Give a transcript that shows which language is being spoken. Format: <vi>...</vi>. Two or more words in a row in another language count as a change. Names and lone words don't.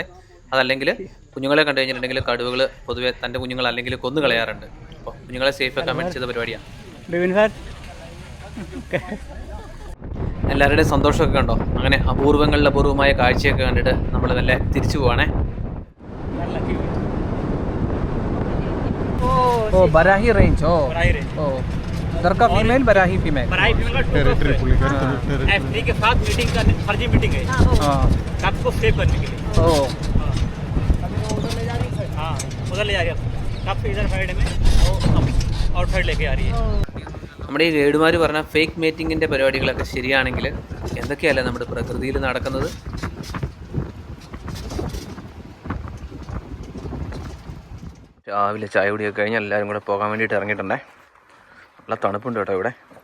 <ml>അതല്ലെങ്കിൽ കുഞ്ഞുങ്ങളെ കണ്ടു കഴിഞ്ഞിട്ടുണ്ടെങ്കിൽ കടുവകൾ പൊതുവെ തൻ്റെ കുഞ്ഞുങ്ങൾ അല്ലെങ്കിൽ കൊന്നു കളയാറുണ്ട്. അപ്പോൾ കുഞ്ഞുങ്ങളെ സേഫ് ആക്കാൻ വേണ്ടി ചെയ്ത പരിപാടിയാണ്. എല്ലാവരുടെയും സന്തോഷമൊക്കെ കണ്ടോ. അങ്ങനെ അപൂർവമായ കാഴ്ചയൊക്കെ കണ്ടിട്ട് നമ്മൾ നല്ല തിരിച്ചു പോവാണേ.</ml> <hi>ओ बराही रेंज ओ इधर का फीमेल बराही फीमेल F3 के साथ मीटिंग का फर्जी मीटिंग है। हां, सबको सेव करने के लिए। ओ हां, उधर ले जा रही है कप इधर साइड में आउट साइड लेके आ रही है.</hi> <ml>നമ്മുടെ ഈ ഗൈഡുമാർ പറഞ്ഞ</ml> <en>fake mating</en> <ml>പരിപാടികളൊക്കെ ശരിയാണെങ്കിൽ എന്തൊക്കെയല്ലേ നമ്മുടെ പ്രകൃതിയിൽ നടക്കുന്നത്. രാവിലെ ചായ കുടിയൊക്കെ കഴിഞ്ഞാൽ എല്ലാവരും കൂടെ പോകാൻ വേണ്ടിയിട്ട് ഇറങ്ങിയിട്ടുണ്ടേ. നല്ല തണുപ്പുണ്ട് കേട്ടോ ഇവിടെ.</ml>